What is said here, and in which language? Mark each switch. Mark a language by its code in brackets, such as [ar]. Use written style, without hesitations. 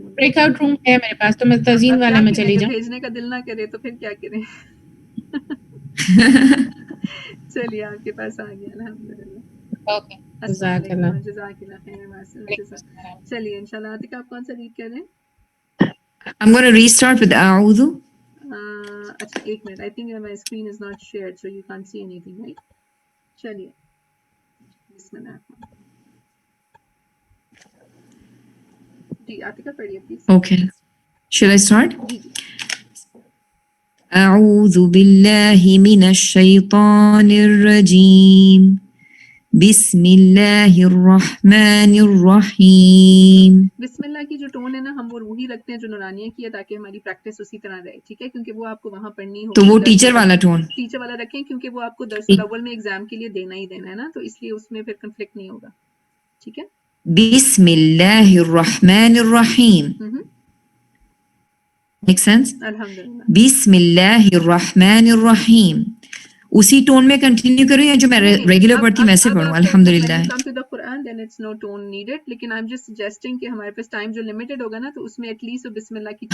[hi] Breakout room है मेरे पास, तो मैं तजीन वाले में चली जाऊँ। भेजने का दिल ना करे तो फिर क्या करें? चलिए आपके पास आ गया अल्हम्दुलिल्लाह। ओके जज़ाकल्लाह। जज़ाकल्लाह खैर। चलिए इंशाल्लाह। आतिका आप कौन सा रीड कर रहे हैं? [en] I'm going to restart with A'udhu. [hi] अच्छा एक minute. [en] I think my screen is not shared so you can't see anything right? [hi] चलिए बिस्मिल्लाह। जी आतिका पढ़िए please. [en] Okay. Should I start? [ar] أعوذ بالله من الشيطان الرجيم. بسم الله الرحمن الرحيم. [hi] बिस्मिल्लाह की जो टोन है ना हम वो रूही रखते हैं जो नूरानिया की है ताकि हमारी प्रैक्टिस उसी तरह रहे, ठीक है? क्योंकि वो आपको वहां पढ़नी होगी। तो वो टीचर वाला टोन, टीचर वाला रखें क्योंकि वो आपको दरसल अव्वल में एग्जाम के लिए देना ही देना है ना, तो इसलिए उसमें फिर कंफ्लिक्ट नहीं होगा, ठीक है? बिस्मिल्लाहिर्रहमानिर्रहीम। [en] Make sense? [hi] अल्हम्दुलिल्लाह। बिस्मिल्लाहिर्रहमानिर्रहीम उसी टोन में कंटिन्यू करूं या जो मैं रेगुलर पढ़ती हूं वैसे पढ़ूं? अल्हम्दुलिल्लाह। [en] When you come to the Quran, then it's no tone needed. [hi] लेकिन [en] I'm just suggesting [hi] कि हमारे पास टाइम जो लिमिटेड होगा ना, तो उसमें एटलीस्ट बिस्मिल्लाह की